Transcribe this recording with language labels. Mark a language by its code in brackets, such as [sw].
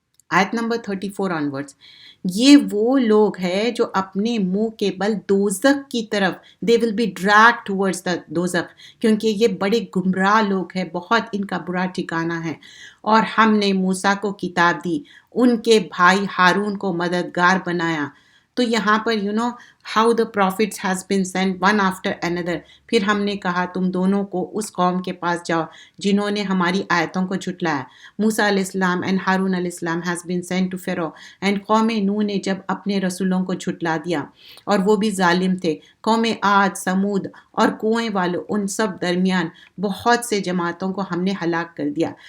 [ur] آیت number 34 onwards. یہ وہ لوگ ہیں جو اپنے منہ کے بل دوزخ کی طرف، [en] they will be dragged towards the [ur] دوزخ، کیونکہ یہ بڑے گمراہ لوگ ہیں، بہت ان کا برا ٹھکانہ ہے. اور ہم نے موسیٰ کو کتاب دی، ان کے بھائی ہارون کو مددگار بنایا. تو یہاں پر [en] how the prophets has been sent one after another. [ur] پھر ہم نے کہا تم دونوں کو اس قوم کے پاس جاؤ جنہوں نے ہماری آیتوں کو جھٹلایا. موسیٰ علیہ السلام and ہارون علیہ السلام [en] has been sent to Pharaoh. [ur] and قوم نوح نے جب اپنے رسولوں کو جھٹلا دیا اور وہ بھی ظالم تھے. قوم عاد، سمود اور کنویں والوں، ان سب درمیان بہت سے جماعتوں کو ہم نے ہلاک کر دیا.